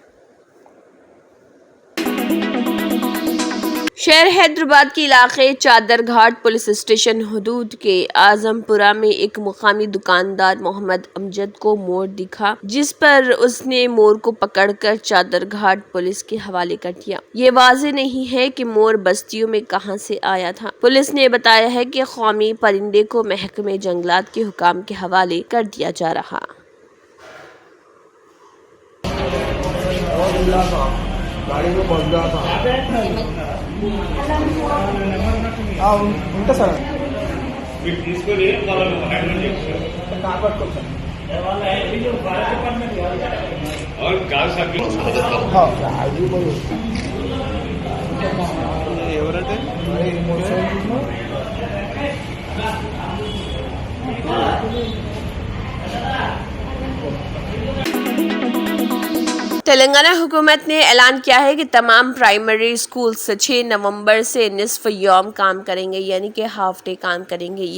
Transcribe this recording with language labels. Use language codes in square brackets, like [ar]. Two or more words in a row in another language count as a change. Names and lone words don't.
[ur] شہر حیدرآباد کے علاقے چادر گھاٹ [en] police station [ur] حدود کے اعظم پورہ میں ایک مقامی دکاندار محمد امجد کو مور دکھا، جس پر اس نے مور کو پکڑ کر چادر گھاٹ پولیس کے حوالے کر دیا۔ یہ واضح نہیں ہے کہ مور بستیوں میں کہاں سے آیا تھا۔ پولیس نے بتایا ہے کہ قومی پرندے کو محکمہ جنگلات کے حکام کے حوالے کر دیا جا رہا۔ [te] ఉంటా సార్ ఎవరంటే [ur] تلنگانہ حکومت نے اعلان کیا ہے کہ تمام [en] primary schools [ur] 6 نومبر سے نصف یوم کام کریں گے، یعنی کہ [en] half day [ur] کام کریں گے۔